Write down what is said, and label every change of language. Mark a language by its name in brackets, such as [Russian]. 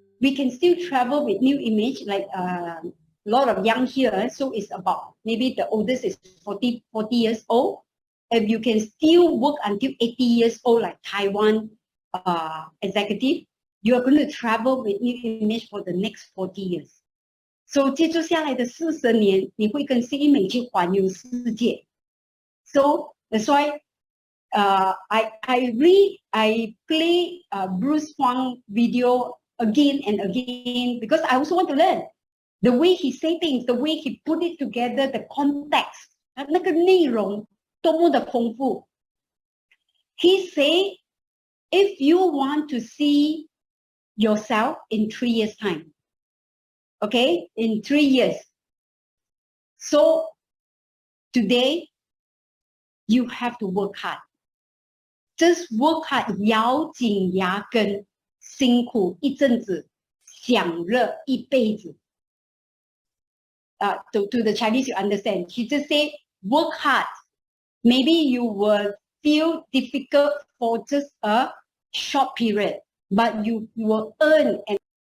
[English] We can still travel with new image, like a lot of young here. So it's about, maybe the oldest is 40 years old. If you can still work until 80 years old, like Taiwan executive, you are going to travel with new image for the next 40 years. [Chinese] So 接住下来的40年，你会跟新美去环游世界。 [English] So that's why I play Bruce Huang video again and again because I also want to learn the way he say things, the way he put it together, the context, [Chinese] 那个内容多么的丰富。 [English] He say, if you want to see yourself in 3 years' time, okay, in 3 years. So today, you have to work hard. Just work hard, [Chinese] 咬紧牙根，辛苦一阵子，享乐一辈子。 [English] To the Chinese, you understand. He just say, work hard. Maybe you will feel difficult for just a short period, but you will earn and